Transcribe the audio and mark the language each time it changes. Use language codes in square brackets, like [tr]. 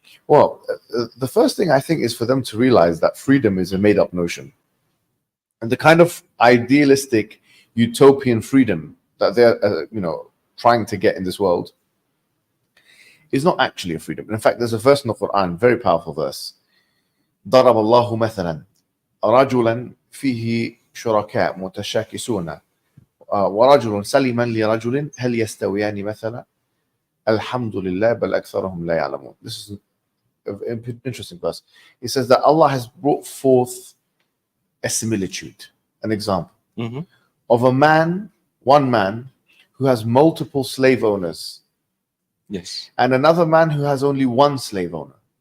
[en] Well, the first thing I think is for them to realize that freedom is a made-up notion. And the kind of idealistic utopian freedom that they're, trying to get in this world is not actually a freedom. In fact, there's a verse in the Quran, very powerful verse. [ar] ضرب الله مثلا رجلا فيه شركاء متشاكسون ورجل سلما لرجل هل يستويان مثلا الحمد لله بل أكثرهم لا يعلمون. [en] This is an interesting verse. It says that Allah has brought forth a similitude, an example of one man who has multiple slave owners. Yes. And another man who has only one slave owner.